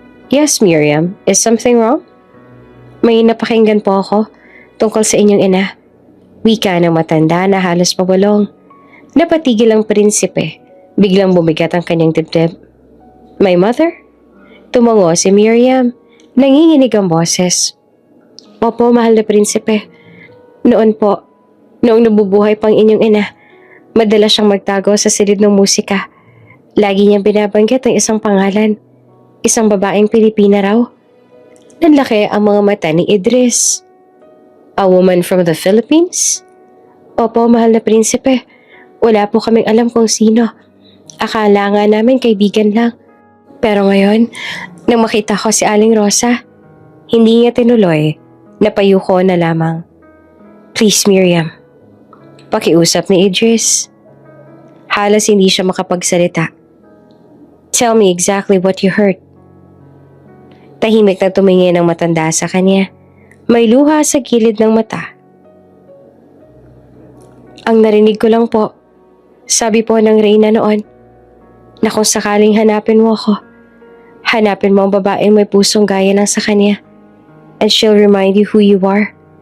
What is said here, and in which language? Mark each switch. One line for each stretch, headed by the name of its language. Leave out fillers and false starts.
English: Yes, Miriam, is something wrong?
Filipino: May napakinggan po ako tungkol sa inyong ina. Wika ng matanda na halos pabulong. Napatigil ang prinsipe. Biglang bumigat ang kanyang dibdib.
English: My mother?
Filipino: Tumango si Miriam. Nanginginig ang boses. Opo, mahal na prinsipe. Noon po, noong nabubuhay pang inyong ina, Madalas siyang magtago sa silid ng musika. Lagi niyang binabanggit ang isang pangalan. Isang babaeng Pilipina raw. Nanlaki ang mga mata ni Idris.
English: A woman from the Philippines?
Filipino: Opo, mahal na prinsipe. Wala po kaming alam kung sino. Akala nga namin kaibigan lang. Pero ngayon, nang makita ko si Aling Rosa, hindi niya tinuloy, napayuko na lamang.
English: Please, Miriam.
Filipino: Pakiusap ni Idris. Halos hindi siya makapagsalita.
English: Tell me exactly what you heard.
Filipino: Tahimik na tumingin ang matanda sa kanya. May luha sa gilid ng mata. Ang narinig ko lang po, sabi po ng Reyna noon, na kung sakaling hanapin mo ako, hanapin mo ang babaeng may pusong gaya lang sa kanya,
English: and she'll remind you who you are.